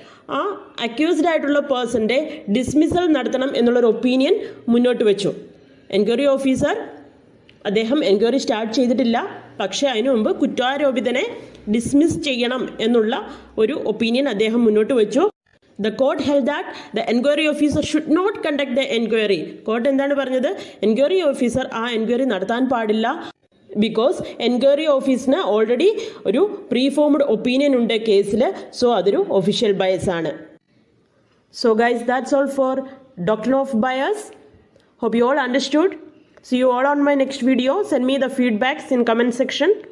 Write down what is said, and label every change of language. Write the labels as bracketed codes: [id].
[ml] ആ അക്യൂസ്ഡ് ആയിട്ടുള്ള പേഴ്സൻ്റെ ഡിസ്മിസൽ നടത്തണം എന്നുള്ളൊരു ഒപ്പീനിയൻ മുന്നോട്ട് വെച്ചു. എൻക്വയറി ഓഫീസർ അദ്ദേഹം എൻക്വയറി സ്റ്റാർട്ട് ചെയ്തിട്ടില്ല, പക്ഷേ അതിനു മുമ്പ് കുറ്റാരോപിതനെ ഡിസ്മിസ് ചെയ്യണം എന്നുള്ള ഒരു ഒപ്പീനിയൻ അദ്ദേഹം മുന്നോട്ട് വെച്ചു. [en] The court held that the enquiry officer should not conduct the enquiry. [ml] Court എന്താണ് പറഞ്ഞത്? എൻക്വയറി ഓഫീസർ ആ എൻക്വയറി നടത്താൻ പാടില്ല. ബിക്കോസ് എൻക്വയറി ഓഫീസിന് ഓൾറെഡി ഒരു പ്രീഫോംഡ് ഒപ്പീനിയൻ ഉണ്ട് കേസിൽ. സോ അതൊരു ഒഫീഷ്യൽ ബയസ് ആണ്. [en] So guys, that's all for doctrine of bias. Hope you all understood. See you all on my next video. Send me the feedbacks in comment section.